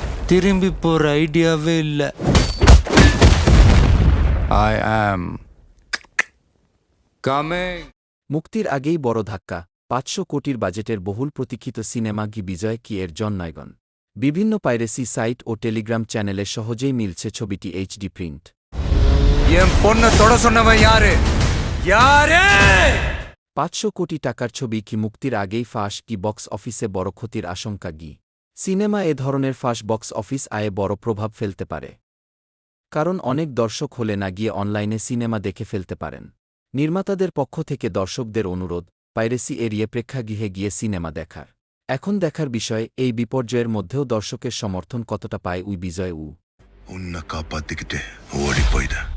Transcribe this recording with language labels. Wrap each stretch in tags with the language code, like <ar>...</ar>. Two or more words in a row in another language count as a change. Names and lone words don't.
<ta>திரும்பி போற ஐடியாவே இல்லை.</ta> <en>I am coming.</en> <bn>মুক্তির আগেই বড় ধাক্কা, ৫০০ কোটির বাজেটের বহুল প্রতীক্ষিত সিনেমা গি বিজয় কি এর জননায়কন। বিভিন্ন</bn> <en>piracy site</en> <bn>ও টেলিগ্রাম চ্যানেলে সহজেই মিলছে ছবিটি</bn> <en>HD print.</en> <ta>என் பொண்ணை தொட சொன்னவன் யாரு? யாரு?</ta> <bn>৫০০ কোটি টাকার ছবি কি মুক্তির আগেই ফাঁস কি</bn> <en>box office</en> <bn>বড় ক্ষতির আশঙ্কা গি? সিনেমা এ ধরনের ফাঁস</bn> <en>box office</en> <bn>আয়ে বড় প্রভাব ফেলতে পারে, কারণ অনেক দর্শক হলে না গিয়ে অনলাইনে সিনেমা দেখে ফেলতে পারেন। নির্মাতাদের পক্ষ থেকে দর্শকদের অনুরোধ, পাইরেসি এড়িয়ে প্রেক্ষাগৃহে গিয়ে সিনেমা দেখার। এখন দেখার বিষয়, এই বিপর্যয়ের মধ্যেও দর্শকের সমর্থন কতটা পায় উই বিজয় উ।</bn> <ta>உன்னை காப்பாத்திக்கிட்டு ஓடி போயிட.</ta>